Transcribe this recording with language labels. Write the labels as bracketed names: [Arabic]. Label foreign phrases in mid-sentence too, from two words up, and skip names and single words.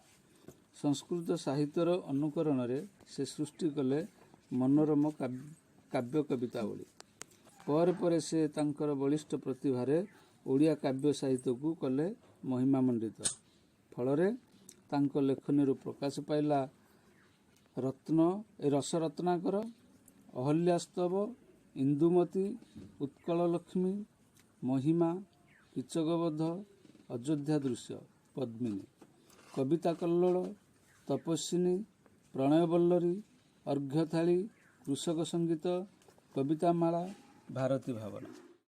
[Odia] ସଂସ୍କୃତ ସାହିତ୍ୟର ଅନୁକରଣ ସେ ସୃଷ୍ଟି କଲେ ମନୋରମ କାବ୍ୟ କବିତାବଳୀ। ପର ପର ସେ ତାଙ୍କର ବଳିଷ୍ଠ ପ୍ରତିଭାର ଓଡ଼ିଆ କାବ୍ୟ ସାହିତ୍ୟ କୁ କଲେ ମହିମାମଣ୍ଡିତ। ଫଳରେ ତାଙ୍କ ଲେଖନୀ ପ୍ରକାଶ ପାଇଲା ରସରତ୍ନାକର, ଅହଲ୍ୟାସ୍ତବ, ଇନ୍ଦୁମତୀ, ଉତ୍କଳ ଲକ୍ଷ୍ମୀ, ମହିମା, କୀଚକବଧ, ଅଯୋଧ୍ୟା ଦୃଶ୍ୟ, ପଦ୍ମିନୀ, କବିତା କଲ୍ଲୋଳ, ତପସ୍ୱିନୀ, ପ୍ରଣୟବଲ୍ଲରୀ, ଅର୍ଘ୍ୟଥାଳୀ, କୃଷକ ସଙ୍ଗୀତ, କବିତାମାଳା, ଭାରତୀ ଭାବନା।